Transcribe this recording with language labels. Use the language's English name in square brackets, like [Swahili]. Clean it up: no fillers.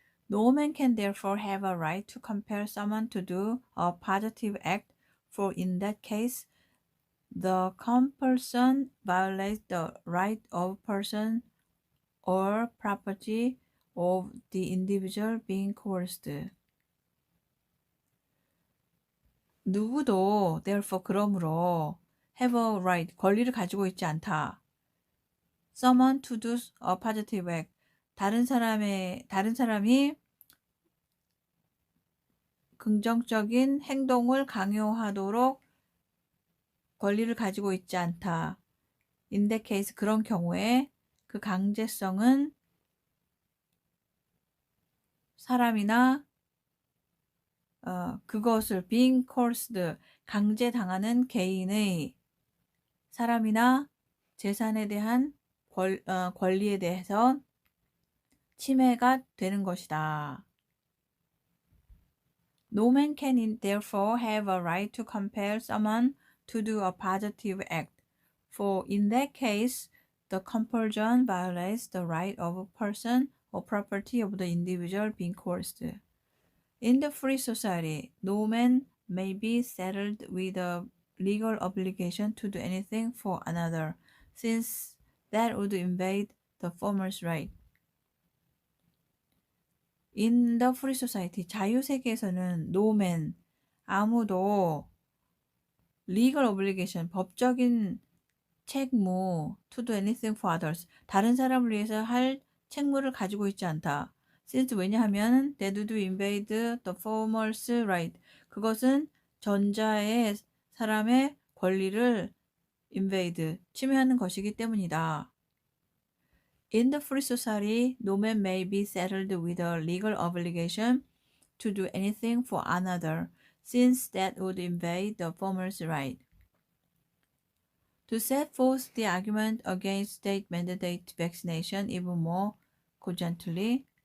[English] No man can therefore have a right to compel someone to do a positive act, for in that case, the compulsion violates the right of person or property of the individual being coerced. [Korean] 누구도 [English] therefore [Korean] 그러므로 [English] have a right [Korean] 권리를 가지고 있지 않다. [English] someone to do a positive act [Korean] 다른 사람이 긍정적인 행동을 강요하도록 권리를 가지고 있지 않다. [English] In that case [Korean] 그런 경우에 그 강제성은 사람이나 그것을 [English] being coerced [Korean] 강제당하는 개인의 사람이나 재산에 대한 권리에 대해서 침해가 되는 것이다. [English] No man can therefore have a right to compel someone to do a positive act, for in that case, the compulsion violates the right of a person or property of the individual being coerced. In the free society, no man may be saddled with a legal obligation to do anything for another, since that would invade the former's right. In the free society, [Korean] 자유세계에서는 [English] no man, [Korean] 아무도 [English] legal obligation, [Korean] 법적인 책무 [English] to do anything for others, [Korean] 다른 사람을 위해서 할 책무를 가지고 있지 않다. [English] Since [Korean] 왜냐하면 [English] that would invade the former's right. [Korean] 그것은 전자의 사람의 권리를 [English] invade, [Korean] 침해하는 것이기 때문이다. [English] In the free society, no man may be saddled with a legal obligation to do anything for another, since that would invade the former's right. To set forth the argument against state-mandated vaccination even more cogently,